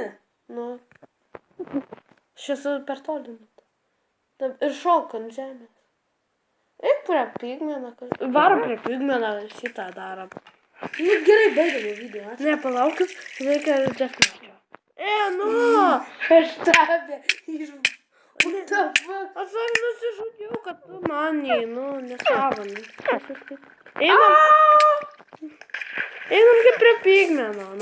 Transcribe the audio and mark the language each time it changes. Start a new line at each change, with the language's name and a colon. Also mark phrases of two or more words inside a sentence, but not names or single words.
Lithuanian: Nu. Aš esu per toli. Taip, ir šok ant žemės. Eik prie pigmeną. Varom prie pigmeną, šitą darom. Nu gerai, baigiame video. Ačiū. Ne, palaukit, reikia džefmečio. Nu! Aš tave iš...
English: What the fuck?
Lithuanian: Aš ar nusižudžiau, kad tu maniai, nu, nesąmonė. Einam. Einam kaip prie pigmeno, nu.